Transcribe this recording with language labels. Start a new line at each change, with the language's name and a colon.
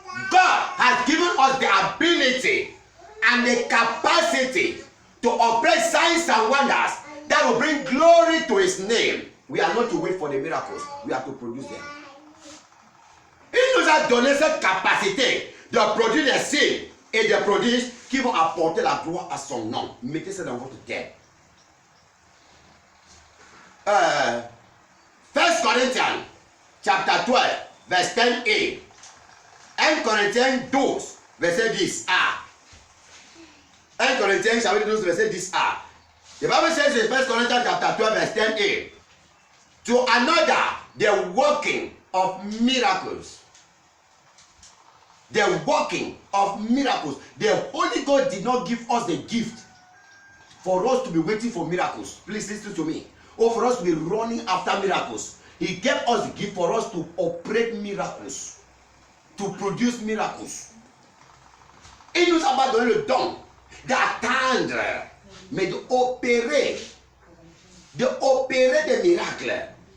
English: God has given us the ability and the capacity to operate signs and wonders that will bring glory to His name. We are not to wait for the miracles. We are to produce them.
French: Il nous a donné cette capacité de produire des signes et des prodiges qui vont apporter la gloire à son nom. Mettez ça dans votre tête.
English: 1 Corinthians chapter 12 verse 10a.
French: 1 Corinthiens 12 verset 10a. 1 Corinthiens chapitre 12 verset 10a.
English: The Bible says in 1 Corinthians chapter 12 verse 10a, to another the working of miracles. The working of miracles. The Holy Ghost did not give us the gift for us to be waiting for miracles. Please listen to me. Or for us to be running after miracles. He gave us the gift for us to operate miracles, to produce miracles.
French: Il nous a pas donné le don d'attendre, mais d'opérer des miracles.